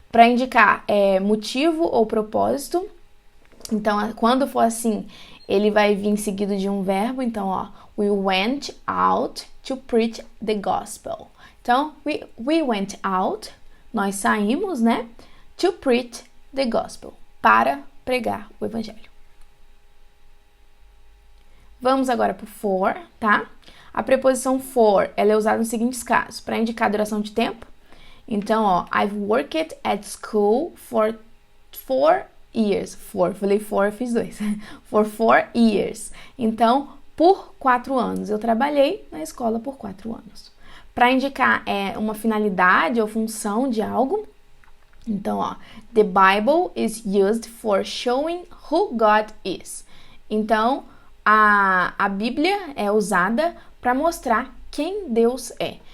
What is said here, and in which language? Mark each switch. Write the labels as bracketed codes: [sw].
[pt] Para indicar motivo ou propósito, então, quando for assim, ele vai vir seguido de um verbo. [en] Então, ó, we went out to preach the gospel. [pt] Então, [en] we went out, [pt] nós saímos, né, [en] to preach the gospel, [pt] para pregar o evangelho. Vamos agora para o for, tá? A preposição for, ela é usada nos seguintes casos, para indicar a duração de tempo. [en] Então, ó, I've worked at school for 4 years. [pt] Falei 4, fiz 2. [en] For 4 years. [pt] Então, por 4 anos. Eu trabalhei na escola por 4 anos. Para indicar uma finalidade ou função de algo. [en] Então, ó, the Bible is used for showing who God is. [pt] Então, a Bíblia é usada para mostrar quem Deus é.